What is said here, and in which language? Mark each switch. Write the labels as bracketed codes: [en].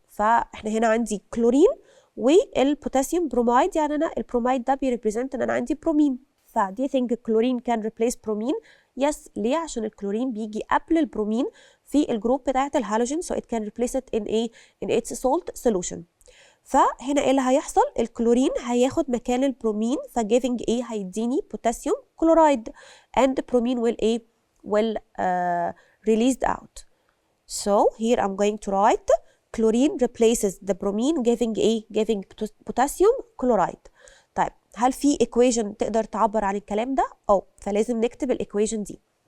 [ar] فاحنا هنا عندي كلورين والبوتاسيوم برومايد، يعني انا البرومايد ده بيريبريزنت ان انا عندي برومين. [en] do you think chlorine can replace bromine? Yes. [ar] ليه؟ عشان الكلورين بيجي قبل البرومين في الجروب بتاعت الهالوجين, [en] so it can replace it in its salt solution. [ar] فهنا ايه اللي هيحصل؟ الكلورين هياخد مكان البرومين فجيفنج هيديني بوتاسيوم كلورايد, [en] and bromine will released out. So here I'm going to write chlorine replaces the bromine giving potassium chloride. [ar] طيب هل في equation تقدر تعبر عن الكلام ده؟ فلازم نكتب الايكويشن دي.